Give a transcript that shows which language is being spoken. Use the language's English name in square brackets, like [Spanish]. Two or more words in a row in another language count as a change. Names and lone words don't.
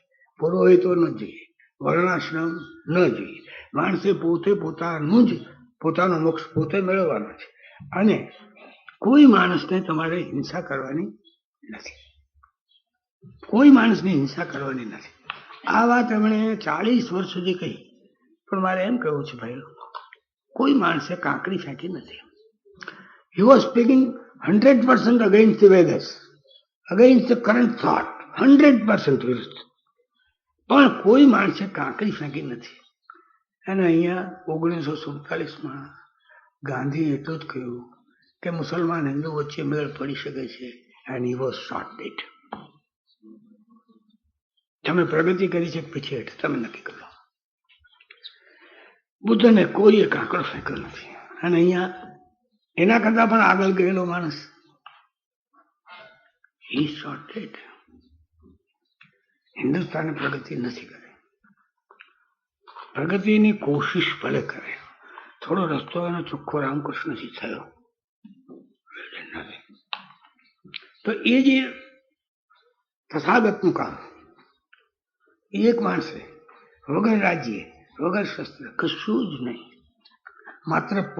[Gujarati] પુરોહિતો ન જોઈએ, વર્ણાશ્રમ ન જોઈએ, માણસે પોતે પોતાનું જ પોતાનો મોક્ષ પોતે મેળવવાનો છે, અને કોઈ માણસને તમારે હિંસા કરવાની નથી, કોઈ માણસની હિંસા કરવાની નથી. આ વાત એમણે 40 વર્ષ સુધી કહી. પણ મારે એમ કહેવું છે ભાઈ, કોઈ માણસે કાંકરી ફેંકી નથી. [English] He was speaking 100% against the Vedas, against the current thought, 100% વિરુદ્ધ. [Gujarati] પણ કોઈ માણસે કાંકરી ફેંકી નથી. અને અહીંયા 1947માં ગાંધીએ એટલું જ કહ્યું કે મુસલમાન હિન્દુ વચ્ચે મેળ પડી શકે છે, [English] and he was shot dead. [Gujarati] તમે પ્રગતિ કરી છે પછી હેઠ તમે નક્કી કરો. બુદ્ધને કોઈએ કાંકરો ફેંક્યો નથી. અને અહીંયા એના કરતા પણ આગળ ગયેલો માણસ [English] he shot dead. [Gujarati] હિન્દુસ્તાને પ્રગતિ નથી કરી. પ્રગતિની કોશિશ ભલે કરે, થોડો રસ્તો એનો ચોખ્ખો રામકૃષ્ણથી થયો તો એ જે તથાગતનું કામ એક માણસે વગર રાજ્ય વગર શસ્ત્ર કશું જ નહીં, માત્ર